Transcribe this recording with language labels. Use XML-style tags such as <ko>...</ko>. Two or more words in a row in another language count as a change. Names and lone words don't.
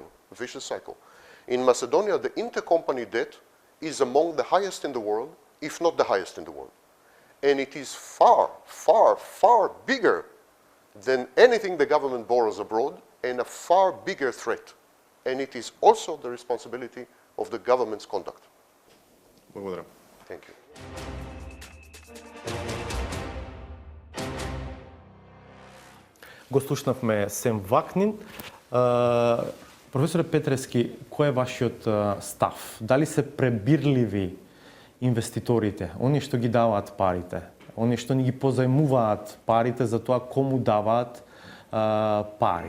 <en>In Macedonia, the intercompany debt is among the highest in the world, if not the highest in the world. And it is far, far, far bigger than anything the government borrows abroad and a far bigger threat. And it is also the responsibility of the government's conduct.</en> <mk>Благодарам.</mk> <en>Thank you.</en> <mk>Го слушнавме Сем Вакнин. Професоре Петрески, кој е вашиот став? Дали се пребирливи инвеститорите, они што ги даваат парите, они што ни ги позајмуваат парите за тоа кому даваат пари?</mk>